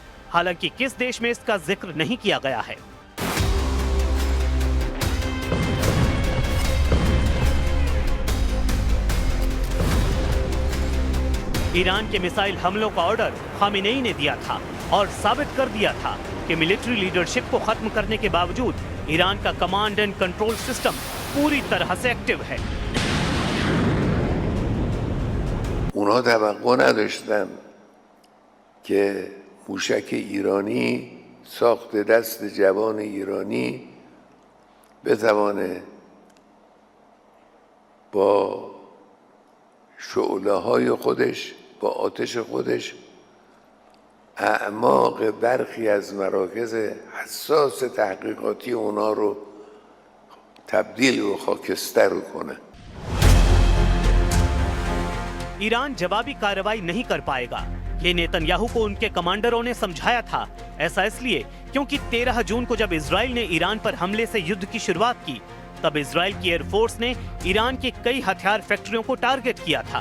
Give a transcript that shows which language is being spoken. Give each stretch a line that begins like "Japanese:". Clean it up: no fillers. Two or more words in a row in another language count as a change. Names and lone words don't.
Hindi: हालांकि किस देश में इसका जिक्र नहीं किया गया है। ईरान के मिसाइल हमलों का ऑर्डर खामेनेई ने दिया था और साबित कर दिया था कि
English: military leadership
Hindi: को खत्म करने के बावजूद ईरान का
English: command and control system
Hindi: पूरी तरह से एक्टिव है।
Persian: اونها توقع نداشتن که موشک ایرانی ساخت دست جوان ایرانی بتوانه با شعله های خودش، با آتش خودش اعماق برخی از مراکز حساس تحقیقاتی اونا رو تبدیل به خاکستر کنه.
Hindi: ईरान जवाबी कार्रवाई नहीं कर पाएगा, ये नेतन्याहू को उनके कमांडरों ने समझाया था। ऐसा इसलिए क्योंकि 13 जून को जब इजराइल ने ईरान पर हमले से युद्ध की शुरुआत की, तब इजराइल की एयरफोर्स ने ईरान के कई हथियार फैक्ट्रियों को टारगेट किया था।